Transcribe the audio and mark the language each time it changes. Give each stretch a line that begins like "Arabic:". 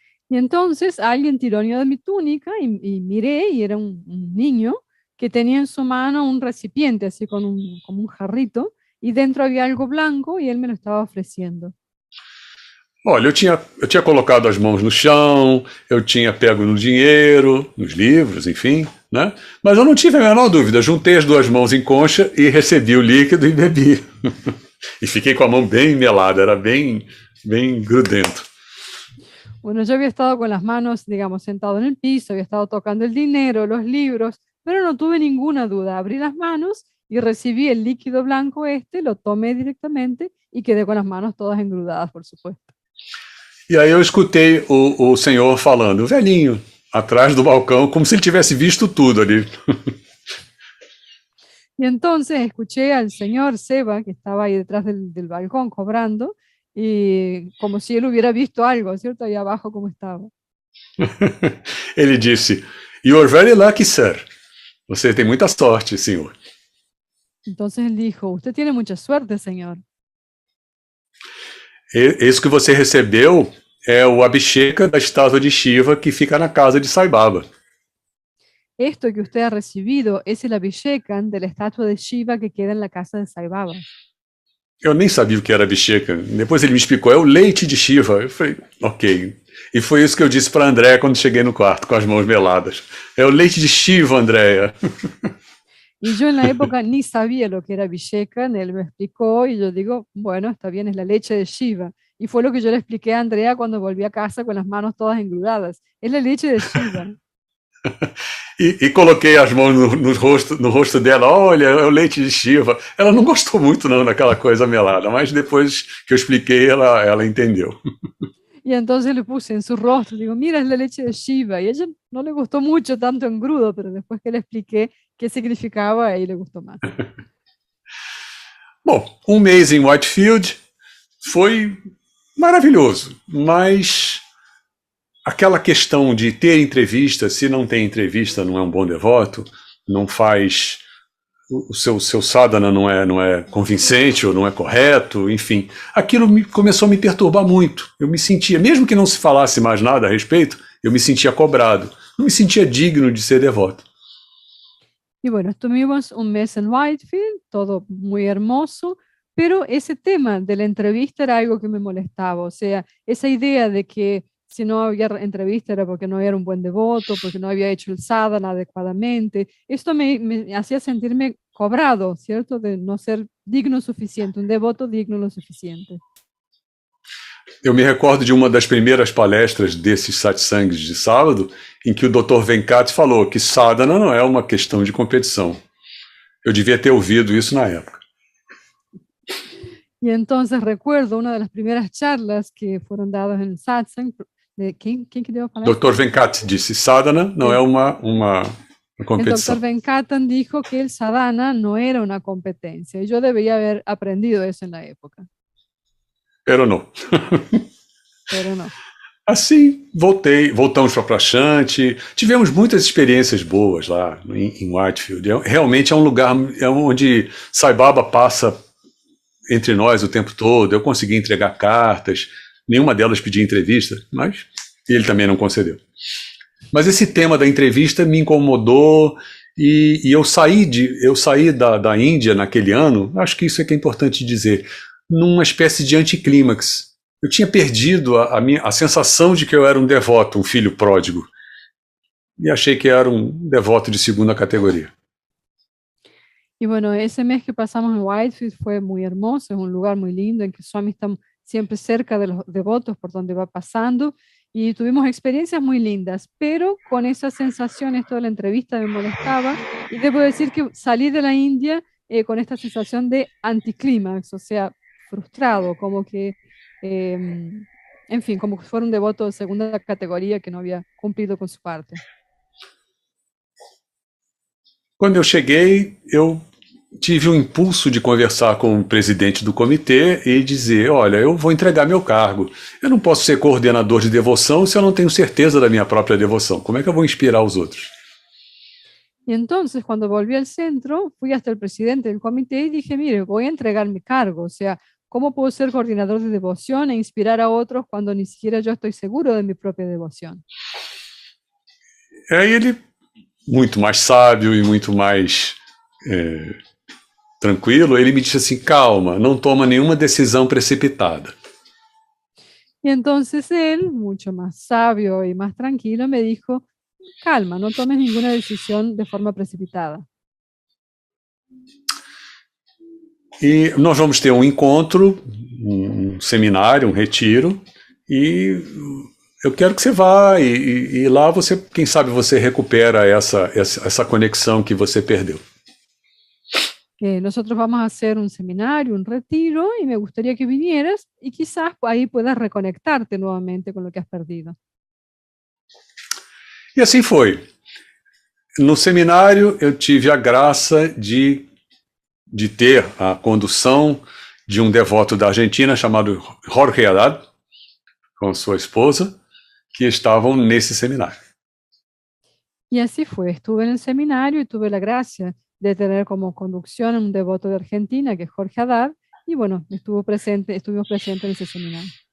Spanish: Y entonces alguien tironeó de mi túnica y miré y era un niño que tenía en su mano un recipiente así como un jarrito y dentro había algo blanco y él me lo estaba ofreciendo.
Portuguese: Olha, eu tinha colocado as mãos no chão, eu tinha pego no dinheiro, nos livros, enfim, né? Mas eu não tive a menor dúvida, juntei as duas mãos em concha e recebi o líquido e bebi. E fiquei com a mão bem melada, era bem grudento.
Spanish: Bueno, yo había estado con las manos, digamos, sentado en el piso, había estado tocando el dinero, los libros, pero no tuve ninguna duda. Abrí las manos y recibí el líquido blanco lo tomé directamente y quedé con las manos todas engrudadas, por supuesto.
Portuguese: E aí eu escutei o senhor falando, o velhinho, atrás do balcão, como se ele tivesse visto tudo ali.
Spanish: Y entonces escuché al señor Seba, que estaba ahí detrás del balcón cobrando, y como si él hubiera visto algo, ¿cierto? Ahí abajo como estaba.
Portuguese: Ele disse,
English: "You are very lucky, sir."
Portuguese: Você tem muita sorte, senhor.
Spanish: Entonces él dijo, usted tiene mucha suerte, señor.
Portuguese: Isso que você recebeu é o Abhisheka da estátua de Shiva que fica na casa de Sai Baba.
Spanish: Esto que usted ha recibido es el Abhishekan de la estatua de Shiva que queda en la casa de Sai Baba.
Portuguese: Eu nem sabia o que era Abhisheka. Depois ele me explicou, é o leite de Shiva. Eu falei, ok. E foi isso que eu disse para a Andréia quando cheguei no quarto, com as mãos meladas. É o leite de Shiva, Andréia.
Spanish: Y yo en la época ni sabía lo que era Abhishekan, él me explicó y yo digo, bueno, está bien, es la leche de Shiva. Y fue lo que yo le expliqué a Andrea cuando volví a casa con las manos todas engrudadas. Es la leche de Shiva.
Portuguese: E coloquei as mãos no rosto dela, olha, é o leite de Shiva. Ela não gostou muito não daquela coisa melada, mas depois que eu expliquei, ela entendeu.
Spanish: Y entonces le puse en su rostro, digo, mira, es la leche de Shiva. Y a ella no le gustó mucho tanto engrudo, pero después que le expliqué qué significaba, ahí le gustó más.
Portuguese: Bom, um mês em Whitefield foi maravilhoso, mas aquela questão de ter entrevista, se não tem entrevista, não é um bom devoto, não faz, o seu sadhana não é convincente ou não é correto, enfim, aquilo começou a me perturbar muito. Eu me sentia, mesmo que não se falasse mais nada a respeito, eu me sentia cobrado, não me sentia digno de ser devoto.
Spanish: Y bueno, estuvimos un mes en Whitefield, todo muy hermoso, pero ese tema de la entrevista era algo que me molestaba, o sea, esa idea de que si no había entrevista era porque no era un buen devoto, porque no había hecho el sadhana adecuadamente. Esto me hacía sentirme cobrado, ¿cierto? De no ser digno suficiente, un devoto digno lo suficiente.
Portuguese: Eu me recordo de uma das primeiras palestras desses satsangs de sábado, em que o Dr. Venkat falou que sadhana não é uma questão de competição. Eu devia ter ouvido isso na época.
Spanish: Y entonces recuerdo una de las primeras charlas que fueron dadas en el satsang, de ¿quién que dio a palestra? Dr.
Portuguese: Venkat disse, sadhana não é uma competição.
Spanish: El Dr. Venkatan dijo que el sadhana no era una competencia, y yo debía haber aprendido eso en la época. Pero
Portuguese: não.
Spanish: Pero no.
Portuguese: Assim, voltamos para Prashanti, tivemos muitas experiências boas lá em Whitefield. Realmente é um lugar onde Sai Baba passa entre nós o tempo todo. Eu consegui entregar cartas, nenhuma delas pedia entrevista, mas ele também não concedeu. Mas esse tema da entrevista me incomodou e eu saí da Índia naquele ano, acho que isso é que é importante dizer. numa espécie de anticlímax. Eu tinha perdido a sensação de que eu era um devoto, um filho pródigo, e achei que era um devoto de segunda categoria.
Spanish: Y bueno, ese mes que pasamos en Whitefield fue muy hermoso, es un lugar muy lindo en que Swami está siempre cerca de los devotos por donde va pasando y tuvimos experiencias muy lindas, pero con esas sensaciones toda la entrevista me molestaba y debo decir que salí de la India con esta sensación de anticlímax, o sea, frustrado, como que, en fin, como que fuera un devoto de segunda categoría que no había cumplido con su parte.
Portuguese: Quando eu cheguei, eu tive o impulso de conversar com o presidente do comitê e dizer, olha, eu vou entregar meu cargo. Eu não posso ser coordenador de devoção se eu não tenho certeza da minha própria devoção. Como é que eu vou inspirar os outros?
Spanish: Y entonces, cuando volví al centro, fui hasta el presidente del comité y dije, mire, voy a entregar mi cargo. O sea, ¿cómo puedo ser coordinador de devoción e inspirar a otros cuando ni siquiera yo estoy seguro de mi propia devoción?
Portuguese: Aí ele, muito mais sábio e muito mais tranquilo, ele me disse assim, calma, não toma nenhuma decisão precipitada.
Spanish: Y entonces él, mucho más sabio y más tranquilo, me dijo, calma, no tomes ninguna decisión de forma precipitada.
Portuguese: E nós vamos ter um encontro, um seminário, um retiro, e eu quero que você vá, e lá você, quem sabe você recupera essa conexão que você perdeu.
Spanish: Nosotros vamos a hacer un seminario, un retiro, y me gustaría que vinieras y quizás ahí puedas reconectarte nuevamente con lo que has perdido.
Portuguese: E assim foi. No seminário eu tive a graça de ter a condução de um devoto da Argentina chamado Jorge Haddad, com sua esposa, que estavam nesse seminário.
Spanish: Y así fue, estuve en el seminario y tuve la gracia de tener como conducción a un devoto de Argentina, que es Jorge Haddad, y bueno, estuvimos presentes en ese seminario.